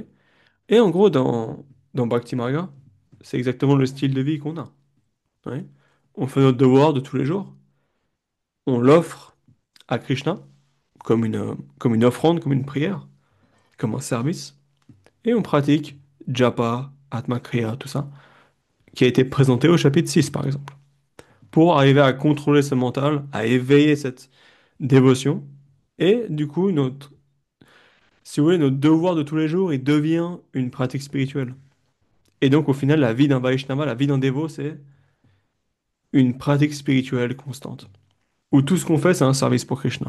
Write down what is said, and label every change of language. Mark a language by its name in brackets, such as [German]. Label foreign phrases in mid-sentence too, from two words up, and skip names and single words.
[French] Et en gros, dans Bhakti Marga, c'est exactement le style de vie qu'on a. Oui. On fait notre devoir de tous les jours, on l'offre à Krishna comme une offrande, comme une prière, comme un service, et on pratique japa, atma kriya, tout ça, qui a été présenté au chapitre 6 par exemple, pour arriver à contrôler ce mental, à éveiller cette dévotion, et du coup, si vous voulez, notre devoir de tous les jours, il devient une pratique spirituelle. Et donc, au final, la vie d'un Vaishnava, la vie d'un dévot, c'est une pratique spirituelle constante, où tout ce qu'on fait, c'est un service pour Krishna.